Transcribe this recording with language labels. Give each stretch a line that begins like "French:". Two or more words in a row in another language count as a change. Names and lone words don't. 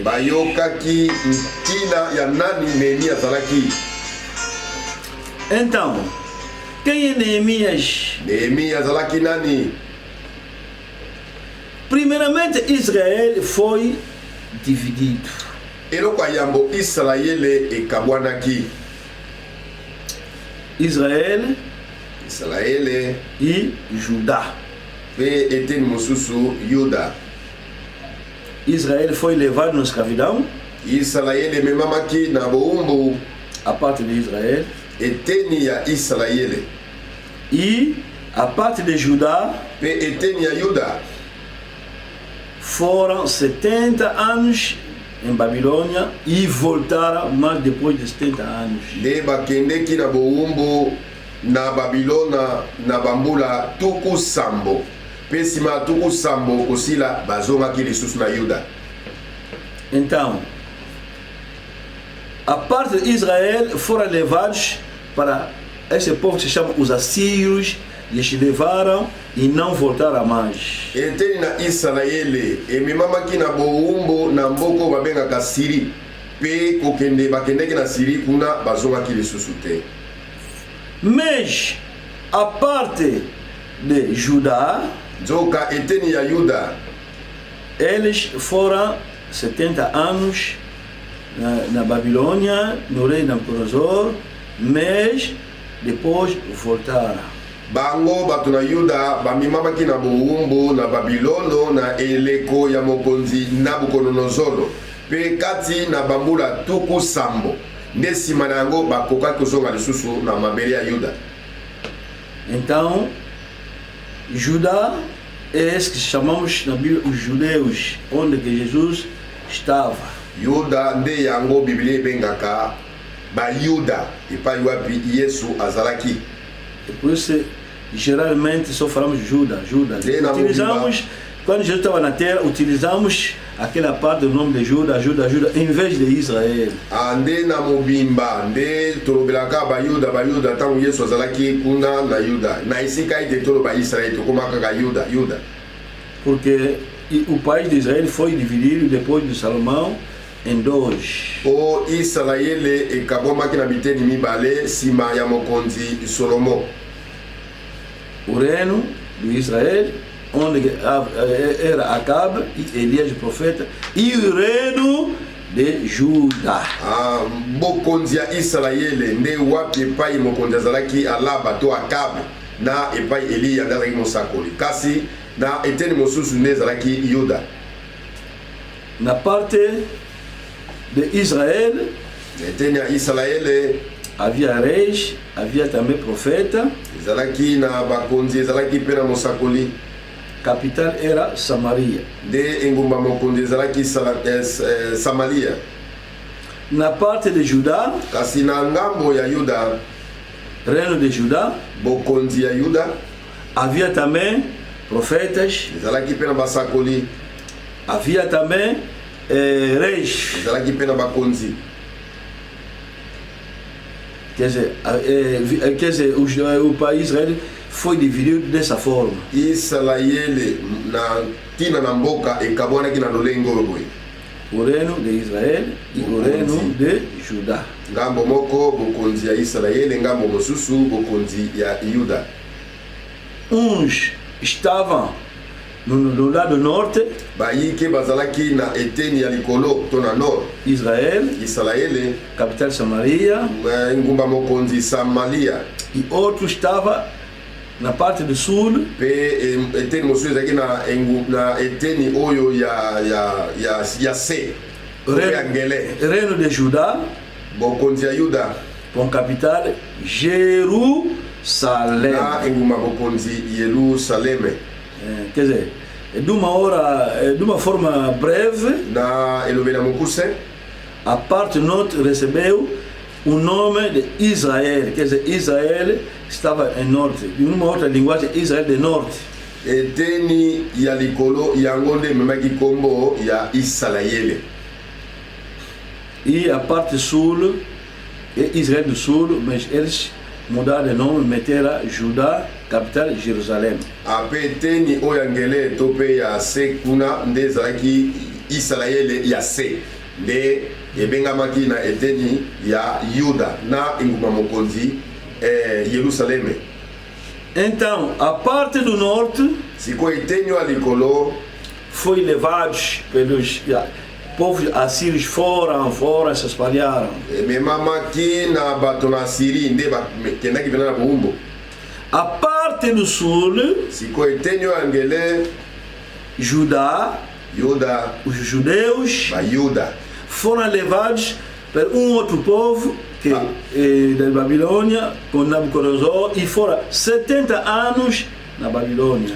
Lingala: bayokaki ntina ya nani Nehemi azalaki.
Portuguese: Então, quem é Neemias?
Lingala: Nehemi azalaki nani?
Portuguese: Primeiramente, Israel foi dividido.
Lingala: eloko ya yambo Israele ekabwanaki.
Portuguese: Israel
Lingala: Israele
Portuguese: e Judá.
Lingala: pe eteni mosusu Yuda.
Portuguese: Israel foi levado na escravidão.
Lingala: Israele ememamaki na bowumbu.
Portuguese: A parte de Israel.
Lingala: eteni ya Israele
Portuguese: E a parte de Judá
Lingala: pe eteni ya Yuda.
Portuguese: foram 70 anos em Babilônia e voltaram mais depois de 70 anos.
Lingala: nde bakendeki na bowumbu na Babilona na bambula tuku sambo pe nsima ya tuku sambo kosila bazongaki lisusu na Yuda.
Portuguese: Então, a parte de Israel foram levados para esse povo que se chama os assírios, eles levaram e não voltaram mais.
Lingala: eteni na Israele ememamaki na bowumbu na mboko babengaka Siri pe bakendeki na Siri kuna bazongaki lisusu te.
Portuguese: Mas a parte de Judá,
Lingala: nzoka eteni ya Yuda
Portuguese: eles foram 70 anos na Babilônia, no rei Nabucodonosor, mas depois voltaram.
Lingala: bango bato na Yuda bamimamaki na bowumbu na Babilono na eleko ya mokonzi Nabucodonosor pe kati na bambula tuku sambo nde nsima na yango bakokaki kozonga lisusu na mabele ya Yuda.
Portuguese: Então, Judá é esse que chamamos na Bíblia os judeus, onde que Jesus estava.
Lingala: Yuda nde yango Biblia ebengaka bayuda epai wapi Yesu azalaki.
Portuguese: E por isso, geralmente, só falamos Judá. Utilizamos, quando Jesus estava na terra, utilizamos aquela parte do nome de Judá, em vez de Israel.
Lingala: Nde na mobimba nde tolobelaka bayuda ntango Yesu azalaki kuna na Yuda. Na esika ete toloba Israel tokoma kaka Yuda.
Portuguese: Porque o país de Israel foi dividido depois de Salomão em dois.
Lingala: O Israele ekabwamaki na biteni mibale nsima ya mokonzi Solomo.
Portuguese: O reino de Israel, onde era Acabe e Elias o profeta, e o reino de Judá.
Lingala: Bokonzi ya Israele nde wapi epai mokonzi azalaki Alaba to Akabe na epai Eliya nde azalaki mosakoli, kasi na eteni mosusu nde ezalaki Yuda.
Portuguese: Na parte de Israel,
Lingala: eteni ya Israele
Portuguese: havia reis, havia também profeta.
Lingala: ezalaki na bakonzi, ezalaki mpe na mosakoli.
Portuguese: Capital era Samaria.
Lingala: Nde engumba mokonzi ezalaki Samaria.
Portuguese: Na parte de Judá,
Lingala: kasi na ngambo ya Yuda,
Portuguese: reino de Judá,
Lingala: bokonzi ya Yuda,
Portuguese: havia também profetas,
Lingala: ezalaki mpe na basakoli.
Portuguese: havia também reis.
Lingala: ezalaki mpe na bakonzi.
Portuguese: o país Israel foi dividido dessa forma.
Lingala: Israele na tina na mboka ekabwanaki na lolengo boye.
Portuguese: O reino de Israel e o reino de Judá.
Lingala: Ngambo moko bokonzi ya Israele, ngambo mosusu bokonzi ya Yuda.
Portuguese: Uns estavam no lado norte,
Lingala: Bayike bazalaki na eteni ya likolo to na nord. Israele,
Portuguese: capital Samaria,
Lingala: ngumba mokonzi Samaria.
Portuguese: E outro estava na parte do sul.
Lingala: Pe eteni mosusu ezalaki na eteni oyo ya se.
Portuguese: Reino de Judá,
Lingala: bokonzi ya Yuda,
Portuguese: com capital Jerusalém.
Lingala: Na ngumba bokonzi Jerusaleme.
Portuguese: Quer dizer, de uma forma breve,
Lingala: na elobela mokuse,
Portuguese: a parte norte recebeu o nome de Israel. Quer dizer, Israel estava em norte. Em uma outra linguagem, Israel de norte.
Lingala: Eteni ya likolo yango nde memaki kombo ya Israele.
Portuguese: E a parte sul é Israel do sul, mas eles mudaram de nome, meteram Judá, capital Jerusalém.
Lingala: Ape eteni oyangele tope ya se kuna nde ezalaki Israele ya se. Nde ebengamaki na eteni ya Yuda na engumba mokonzi Jerusaleme.
Portuguese: Então, a parte do norte
Lingala: siko eteni ya likolo
Portuguese: foi levados pelos povos assírios, foram, se espalharam.
Lingala: Memamaki na bato na Siri nde kendaki vena na buumbo.
Portuguese: A parte do sul,
Lingala: siko eteni oyangele
Portuguese: Judá,
Lingala: Yuda,
Portuguese: os judeus,
Lingala: Yuda,
Portuguese: foram levados por outro povo que da Babilônia com Nabucodonosor e foram 70 anos na Babilônia.